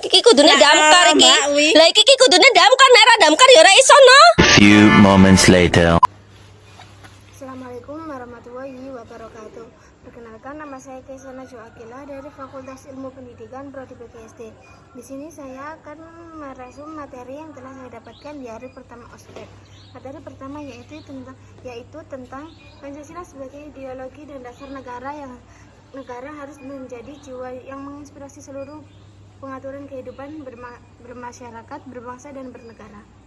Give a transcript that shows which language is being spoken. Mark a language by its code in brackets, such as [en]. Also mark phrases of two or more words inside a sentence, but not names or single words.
[jv] kudune damkar iki. Lah iki kudune damkar, nek ora damkar ya ora iso no. [en] Few moments later. [ar] السلام عليكم ورحمة الله وبركاته. [id] Perkenalkan, nama saya Kaisana Joakila dari Fakultas Ilmu Pendidikan Prodi PGSD. Di sini saya akan meresum materi yang telah saya dapatkan di hari pertama ospek. Materi pertama yaitu tentang Pancasila sebagai ideologi dan dasar negara yang negara harus menjadi jiwa yang menginspirasi seluruh pengaturan kehidupan bermasyarakat, berbangsa, dan bernegara.